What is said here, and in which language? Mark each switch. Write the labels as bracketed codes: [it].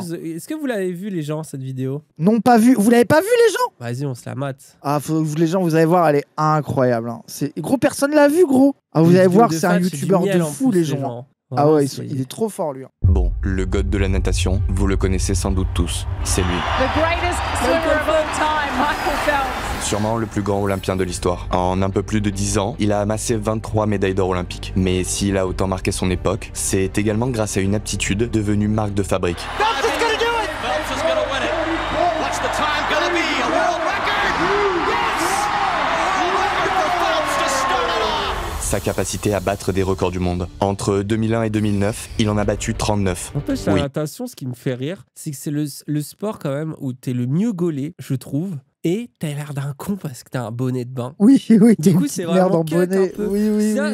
[fr] Est-ce que vous l'avez vu, les gens, cette vidéo? Non, pas vu. Vous l'avez pas vu, les gens? Vas-y, on se la mate. Ah, les gens, vous allez voir, elle est incroyable. Hein. Gros, personne l'a vu, gros. Ah, vous allez voir, c'est un youtubeur de fou, les gens. Ah ouais, il est trop fort, lui. Bon, le god de la natation, vous le connaissez sans doute tous. C'est lui. [en] The greatest swimmer of all time, Michael Phelps. [fr] Sûrement le plus grand olympien de l'histoire. En un peu plus de 10 ans, il a amassé 23 médailles d'or olympiques. Mais s'il a autant marqué son époque, c'est également grâce à une aptitude devenue marque de fabrique. [en] Phelps is gonna do it! Phelps is gonna win it. What's the time gonna be? A world record? Yes! A world record for Phelps to start it off! [fr] Sa capacité à battre des records du monde. Entre 2001 et 2009, il en a battu 39. En plus, la natation, ce qui me fait rire, c'est que c'est le sport quand même où t'es le mieux gaulé, je trouve. Et t'as l'air d'un con parce que t'as un bonnet de bain. Oui, du coup, c'est vraiment cut bonnet. un peu.